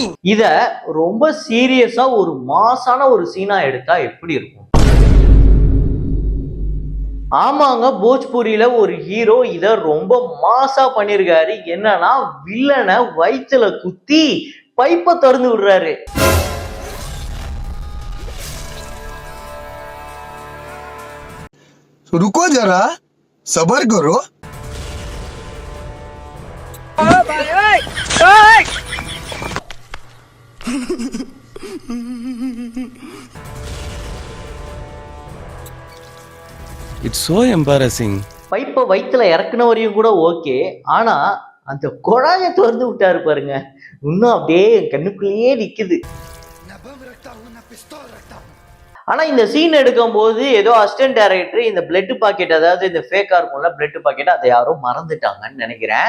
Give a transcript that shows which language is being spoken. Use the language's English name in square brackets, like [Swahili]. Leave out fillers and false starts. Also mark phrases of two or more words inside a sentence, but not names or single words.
[Tamil] இத ரொம்ப சீரியஸா ஒரு மாசான ஒரு சீனா எடுத்தா எப்படி இருக்கும்? ஆமாங்க, போஜ்பூரியில ஒரு ஹீரோ இத ரொம்ப மாசா பண்ணிருக்காரு. என்னன்னா வில்லனை வயிற்றுல குத்தி பைப்பை திறந்து விடுறாரு. [Hindi] रुको जरा सबर करो. [English] It's so embarrassing. [Tamil] பைப்பை வயிற்றுல இறக்குனவரையும் கூட ஓகே, ஆனா அந்த குழாயை திறந்து விட்டாரு பாருங்க, இன்னும் அப்படியே கண்ணுக்குள்ளேயே நிக்குது. ஆனா இந்த சீன் எடுக்கும் போது ஏதோ [English] assistant director [Tamil] இந்த [English] blood packet, [Tamil] அதாவது இந்த ஃபேக்கா இருக்கும்ல [English] blood packet, [Tamil] அதை யாரும் மறந்துட்டாங்கன்னு நினைக்கிறேன்.